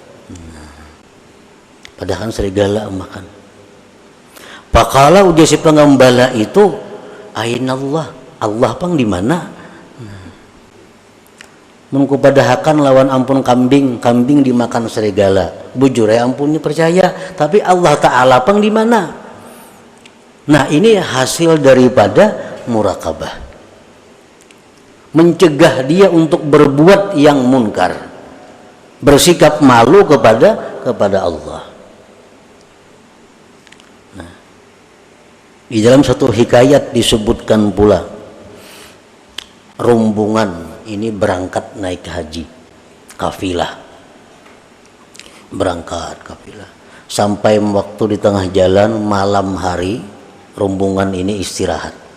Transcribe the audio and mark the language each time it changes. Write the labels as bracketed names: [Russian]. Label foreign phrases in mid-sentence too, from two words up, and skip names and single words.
[Banjar] Padahal serigala makan. Pakala ujar si pengembala itu, ainallah, Allah pang di mana? Mun kupadahakan lawan ampun kambing, kambing dimakan serigala. Bujur ya ampunnya percaya, tapi Allah Ta'ala pang di mana? [Indonesian] Nah, ini hasil daripada murakabah. Mencegah dia untuk berbuat yang munkar, bersikap malu kepada Allah. Nah, di dalam satu hikayat disebutkan pula rombongan ini berangkat naik haji, kafilah, berangkat kafilah sampai waktu di tengah jalan malam hari rombongan ini istirahat.